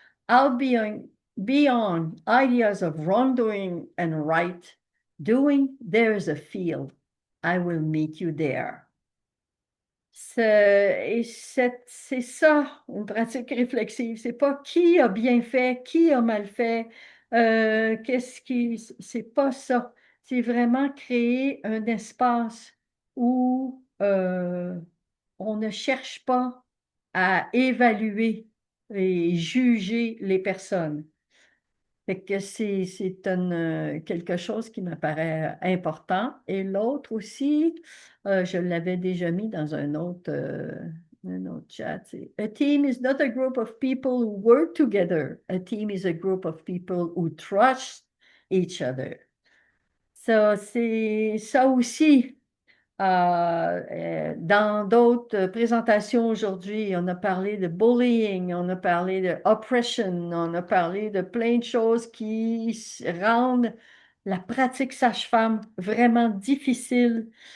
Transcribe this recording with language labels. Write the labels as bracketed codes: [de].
[en] Out beyond ideas of wrongdoing and right doing, there is a field. I will meet you there. [fr] C'est ça, une pratique réflexive. C'est pas qui a bien fait, qui a mal fait, c'est pas ça. C'est vraiment créer un espace où on ne cherche pas à évaluer et juger les personnes. Fait que quelque chose qui me paraît important. Et l'autre aussi, je l'avais déjà mis dans un autre chat. [en] A team is not a group of people who work together. A team is a group of people who trust each other. [fr] Ça, c'est ça aussi. Dans d'autres présentations aujourd'hui, on a parlé de bullying, on a parlé de oppression, on a parlé de plein de choses qui rendent la pratique sage-femme vraiment difficile.